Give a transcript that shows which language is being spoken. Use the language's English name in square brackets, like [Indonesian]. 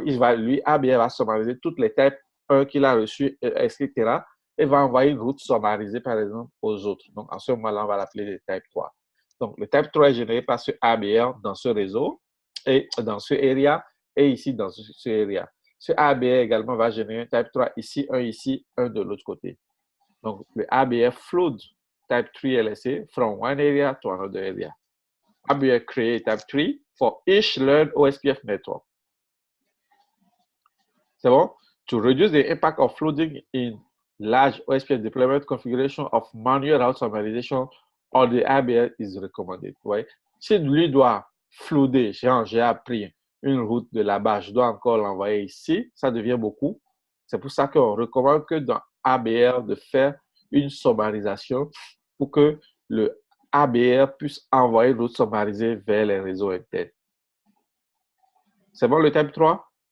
[French] Lui, ABR va sommariser toutes les types 1 qu'il a reçus, etc., et va envoyer une route sommarisée, par exemple, aux autres. Donc, en ce moment-là, on va l'appeler le type 3. Donc, le type 3 est généré par ce ABR dans ce réseau, et dans ce area, et ici, dans ce area. Ce ABR également va générer un type 3 ici, un de l'autre côté. Donc, le [English] ABR flood type 3 LSA from one area to another area. ABR create type 3 for each learned OSPF network. [French] C'est bon? [English] To reduce the impact of flooding in large OSPF deployment, configuration of manual route summarization on the ABR is recommended. [French] Ouais. Si lui doit floader, j'ai appris une route de là-bas, je dois encore l'envoyer ici, ça devient beaucoup. C'est pour ça qu'on recommande que dans ABR de faire une sommarisation pour que le ABR puisse envoyer une route sommarisée vers les réseaux internes. C'est bon le type 3?